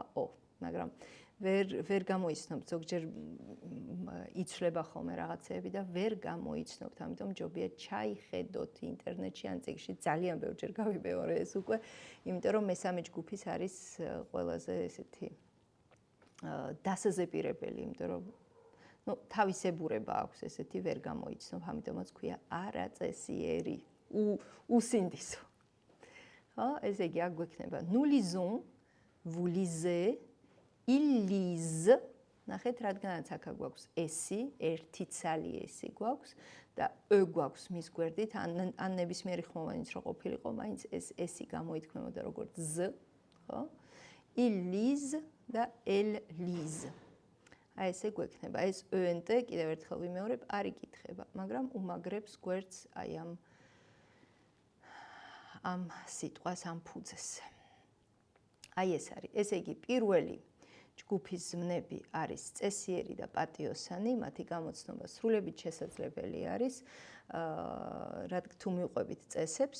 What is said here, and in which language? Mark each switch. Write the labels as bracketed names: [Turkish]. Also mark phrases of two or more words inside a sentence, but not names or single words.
[Georgian] o, მაგრამ ვერ გამოიცნობთ, ზოგჯერ იცვლება ხოლმე რაღაცეები და ვერ გამოიცნობთ, ამიტომ ჯობია ჩაიხედოთ ინტერნეტში ან წიგნში, ძალიან ბევრჯერ გავიმეორე ეს უკვე, იმიტომ რომ მესამე ჯგუფის არის ყველაზე ესეთი დასაზეპირებელი, იმიტომ რომ ნუ თავისებურება აქვს, ესეთი ვერ გამოიცნობ, ამიტომაც ქვია არაწესიერი, უსინდისო. ხო, ესე იგი აქ გვექნება [French] nous lisons, vous lisez, il lise. [Georgian] ნახეთ, რადგანაც აქ გვაქვს ესი, ერთი ცალი ესი გვაქვს და ö გვაქვს მის გვერდით, ან ნებისმიერი ხმოვანიც რო ყოფილიყო, მაინც ეს ესი გამოითქმებოდა როგორც z, ხო? [French] Il lise და elle lise. [Georgian] აი ესე გვექნება. ეს ÖNT კიდევ ერთხელ ვიმეორებ, არ იკითხება, მაგრამ უმაგრებს გვერდს აი ამ სიტყვას, ამ ფუძეს. აი ეს არის. ესე იგი, პირველი ჯგუფის ზმნები არის წესიერი და პატიოსანი, მათი გამოცნობა სრულებით შესაძლებელი არის, თუ მივყვებით წესებს.